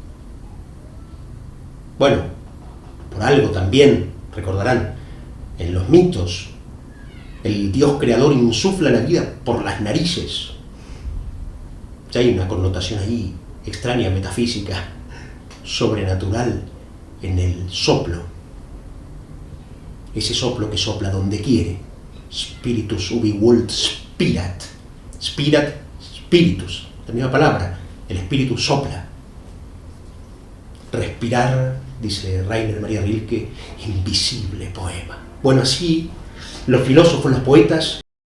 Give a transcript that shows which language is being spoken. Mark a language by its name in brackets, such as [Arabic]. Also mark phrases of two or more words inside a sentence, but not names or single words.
[Spanish] Bueno, por algo también, recordarán, en los mitos, el Dios creador insufla la vida por las narices. Ya hay una connotación ahí extraña, metafísica, sobrenatural en el soplo. Ese soplo que sopla donde quiere. [Latin] Spiritus ubi vult spirat. Spirat, spiritus, [Spanish] la misma palabra. El espíritu sopla. Respirar, dice Rainer Maria Rilke, invisible poema. Bueno, así los filósofos, los poetas